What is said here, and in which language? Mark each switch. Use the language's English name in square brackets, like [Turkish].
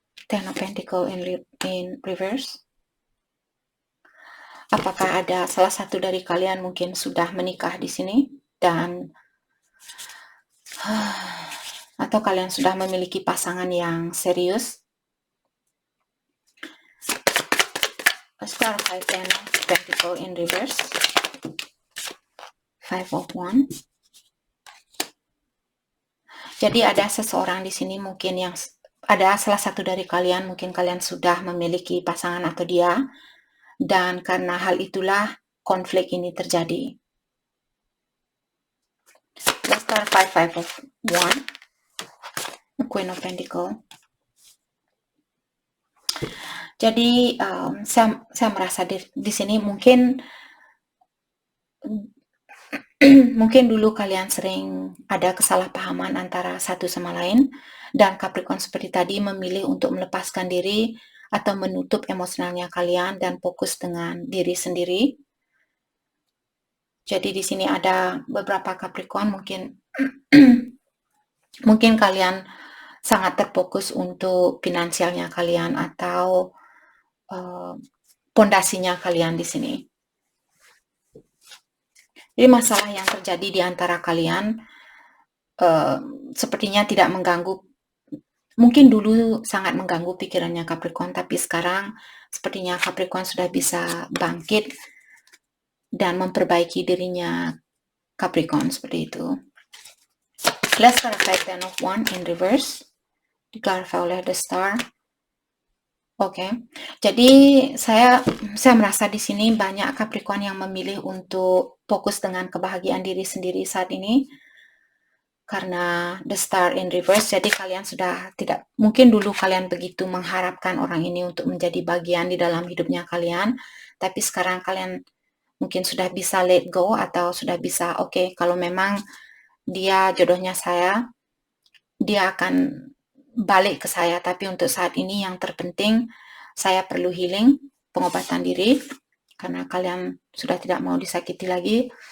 [English] Ten of Pentacle in reverse. [Indonesian] Apakah ada salah satu dari kalian mungkin sudah menikah di sini dan atau kalian sudah memiliki pasangan yang serius? [English] Star of Ten of Pentacle in reverse. Five of Wands. [Indonesian] Jadi ada seseorang di sini mungkin yang ada salah satu dari kalian, mungkin kalian sudah memiliki pasangan atau dia, dan karena hal itulah konflik ini terjadi. [English] Let's start five of Wands, Queen of Pentacle. [Indonesian] Jadi saya merasa di sini mungkin mungkin dulu kalian sering ada kesalahpahaman antara satu sama lain, dan Capricorn seperti tadi memilih untuk melepaskan diri atau menutup emosionalnya kalian dan fokus dengan diri sendiri. Jadi di sini ada beberapa Capricorn mungkin mungkin kalian sangat terfokus untuk finansialnya kalian atau pondasinya kalian di sini. Jadi masalah yang terjadi di antara kalian sepertinya tidak mengganggu, mungkin dulu sangat mengganggu pikirannya Capricorn, tapi sekarang sepertinya Capricorn sudah bisa bangkit dan memperbaiki dirinya Capricorn seperti itu. [English] Let's clarify Ten of Wands in reverse. Clarify oleh the Star. [Indonesian] Oke, jadi saya merasa di sini banyak Capricorn yang memilih untuk fokus dengan kebahagiaan diri sendiri saat ini karena the Star in reverse. Jadi kalian sudah tidak, mungkin dulu kalian begitu mengharapkan orang ini untuk menjadi bagian di dalam hidupnya kalian, tapi sekarang kalian mungkin sudah bisa let go atau sudah bisa oke, kalau memang dia jodohnya saya, dia akan balik ke saya, tapi untuk saat ini yang terpenting saya perlu healing, pengobatan diri, karena kalian sudah tidak mau disakiti lagi.